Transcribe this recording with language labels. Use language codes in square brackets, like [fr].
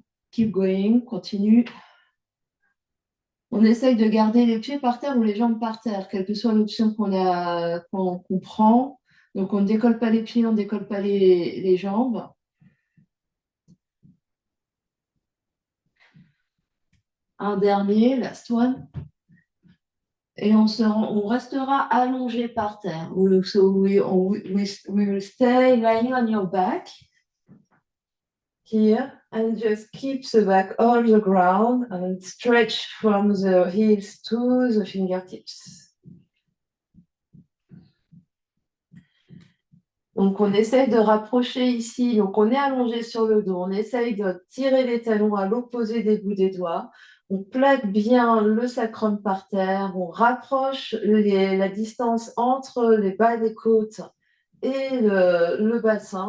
[en] Keep going, [fr] continue. On essaye de garder les pieds par terre ou les jambes par terre, quelle que soit l'option qu'on prend. Donc, on ne décolle pas les pieds, on ne décolle pas les jambes. Un dernier, [en] last one. [fr] Et on restera allongé par terre. [en] So we will stay lying on your back here and just keep the back on the ground and stretch from the heels to the fingertips. [fr] Donc, on essaye de rapprocher ici. Donc, on est allongé sur le dos. On essaye de tirer les talons à l'opposé des bouts des doigts. On plaque bien le sacrum par terre. On rapproche la distance entre les bas des côtes et le bassin.